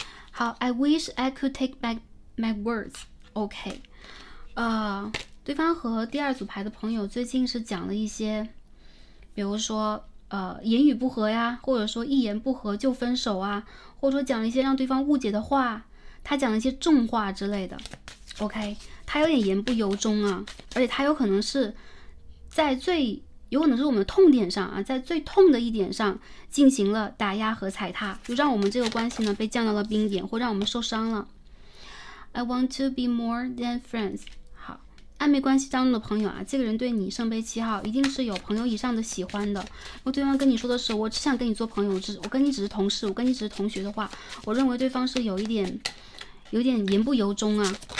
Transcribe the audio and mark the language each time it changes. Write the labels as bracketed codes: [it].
[zh] 好 ， [en] I wish I could take back my words。 [zh] OK， 对方和第二组牌的朋友最近是讲了一些，比如说言语不合呀，或者说一言不合就分手啊，或者说讲了一些让对方误解的话，他讲了一些重话之类的。 OK， 他有点言不由衷啊，而且他有可能是在有可能是我们的痛点上啊，在最痛的一点上进行了打压和踩踏，就让我们这个关系呢被降到了冰点，或让我们受伤了。 [en] I want to be more than friends。 [zh] 好，暧昧关系当中的朋友啊，这个人对你圣杯7号一定是有朋友以上的喜欢的。如果对方跟你说的是我只想跟你做朋友，我跟你只是同事，我跟你只是同学的话，我认为对方是有点言不由衷啊。